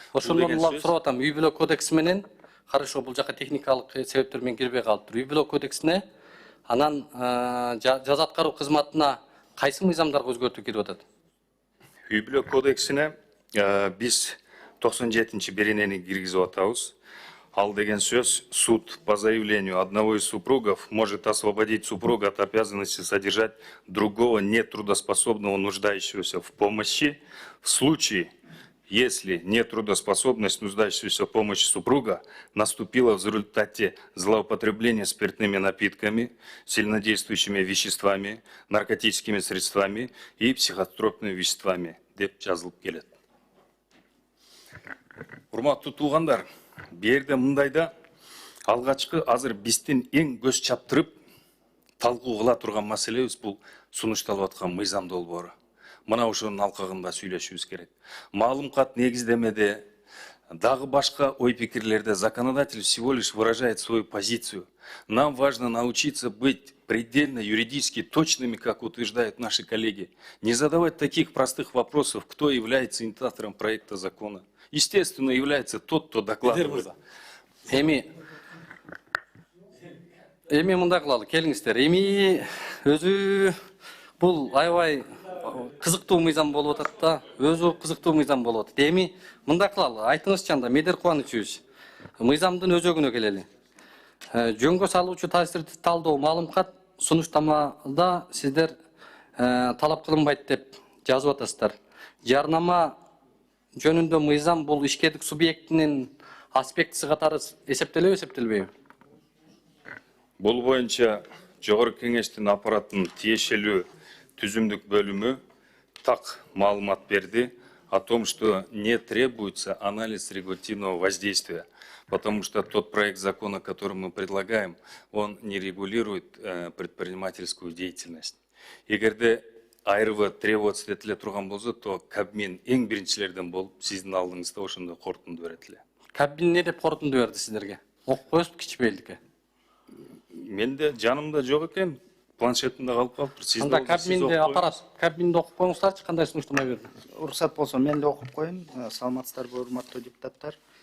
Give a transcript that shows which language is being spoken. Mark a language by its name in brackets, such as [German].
[Kyrgyz] Ошондон улам сурап атам, үй бүлө кодекси менен, хорошо, бул жака техникалык себептер менен кирбей калыптыр. Үй бүлө кодексине анан жаза аткаруу кызматына кайсы мыйзамдарга өзгөртүү кирип атат? Үй бүлө кодексине биз 97-чи беренени киргизип атабыз. Ал деген сөз: [Russian] суд по заявлению одного из супругов может освободить супруга от обязанности содержать другого нетрудоспособного, нуждающегося в помощи, в случае, если нетрудоспособность нуждающегося в помощи супруга наступила в результате злоупотребления спиртными напитками, сильнодействующими веществами, наркотическими средствами и психотропными веществами, [Kyrgyz] деп жазылып келет. Урматтуу туугандар, берде мындайда алгачкы азыр биздин эң көз чаптырып талкуу кыла турган маселебиз бул сунушталып аткан мыйзам долбоору. Мына ошонун алкагында сүйлөшүбүз керек. Маалымат негиздемеде дагы башка ой-пикирлерде [Russian] законодатель всего лишь выражает свою позицию. Нам важно научиться быть предельно юридически точными, как утверждают наши коллеги, не задавать таких простых вопросов, кто является инициатором проекта закона. Естественно, является тот, кто докладывает. [Kyrgyz] Эми мындай кылалы, келиңиздер. Эми өзү бул аябай кызыктуу мыйзам болуп атат да, өзү кызыктуу мыйзам болуп атат. Эми мындай кылалы, айтыңызчы анда, Медер Кубанычевич, мыйзамдын өзөгүнө келели. Жөнгө салуучу таасирди талдоо маалымат сунуштамада сиздер талап кылынбайт деп жазып атасыздар. Жарнама жөнүндө мыйзам бул ишкердик субъектинин аспектиси катары эсептелеби, эсептелбейби? Бул боюнча Жогорку Кеңештин аппараттын тиешелүү түзүмдүк бөлүмү так маалымат берди [Russian] о том, что не требуется анализ регулятивного воздействия, потому что тот проект закона, который мы предлагаем, он не регулирует предпринимательскую деятельность. [Kyrgyz] Эгерде айрыбы требоваться этиле турган болсо, то Кабмин эң биринчилерден болуп сиздин алдыңызда ошондой корутунду берет эле. Кабмин не деп корутунду берди сиздерге? Окуп коесузбу кичибейлдикке? Менде жанымда жок экен, планшетимде калып калыптыр. Анда Кабминде аппарат, Кабминде окуп коюңуздарчы, кандай сунуштама берди? Уруксат болсо мен да окуп коеюн. Саламатсыздарбы, урматтуу депутаттар.